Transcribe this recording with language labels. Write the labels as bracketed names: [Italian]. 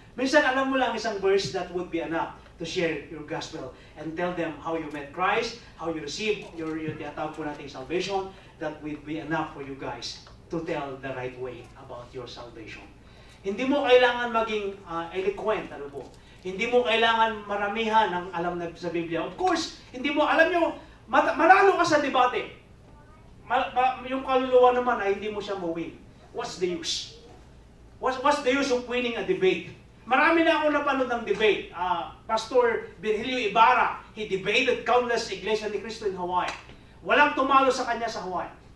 [Filipino] Minsan alam mo lang [English] isang verse that would be enough to share your gospel and tell them how you met Christ, how you received your [Filipino] tinatawag po nating [English] salvation. That would be enough for you guys to tell the right way about your salvation. [Filipino] Hindi mo kailangan maging eloquent, ano po. Hindi mo kailangan maramihan ng alam na sa Biblia. [English] Of course, [Filipino] hindi mo, alam nyo, manalo ka sa debate. Yung kaluluwa naman ay hindi mo siya mawin. [English] What's the use? What's the use of winning a debate? [Filipino] Marami na ako napanood ng debate. [English] Pastor Virgilio Ibarra, he debated countless Iglesia ni Cristo in Hawaii. [Filipino] Walang tumalo sa kanya sa Hawaii.